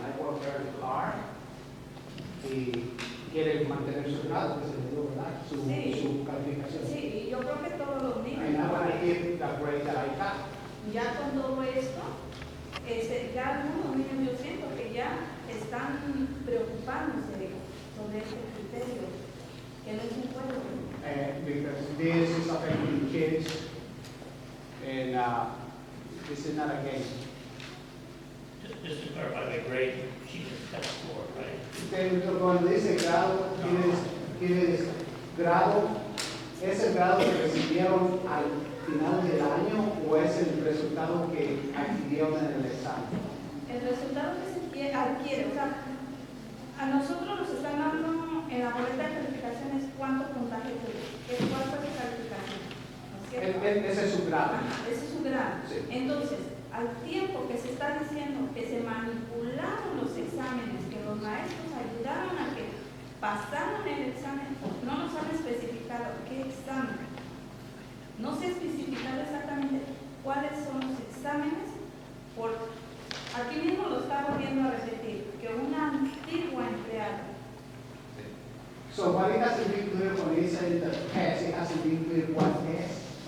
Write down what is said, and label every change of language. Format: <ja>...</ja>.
<en>I work very hard</en> <es>y quiere mantener su grado, que se le dio, ¿verdad? Su calificación. Sí, y yo creo que todos los niños.</es> <en>And I want to give the grade that I got.</en> <es>Ya con todo esto, ya algunos niños yo siento que ya están preocupándose sobre este criterio, que no es un juego.</es> <en>Because this is affecting kids and this is not a game. Just to clarify, the grade, sheet is test score, right?</en> <es>Cuando dice grado, ¿quieres grado? ¿Es el grado que recibieron al final del año o es el resultado que adquirieron en el examen? El resultado que se adquiere, o sea, a nosotros nos están dando en la boleta de calificaciones cuánto puntaje tienes, cuál fue tu calificación, ¿no es cierto? Ese es su grado. Ajá, ese es su grado. Sí. Entonces, al tiempo que se está diciendo que se manipularon los exámenes, que los maestros ayudaron a que pasaran el examen, no nos han especificado qué examen. No se ha especificado exactamente cuáles son los exámenes, aquí mismo lo está volviendo a repetir, que una antigua empleada.</es> <en>So what it hasn't been clear when it said the test, it hasn't been clear what test.</en>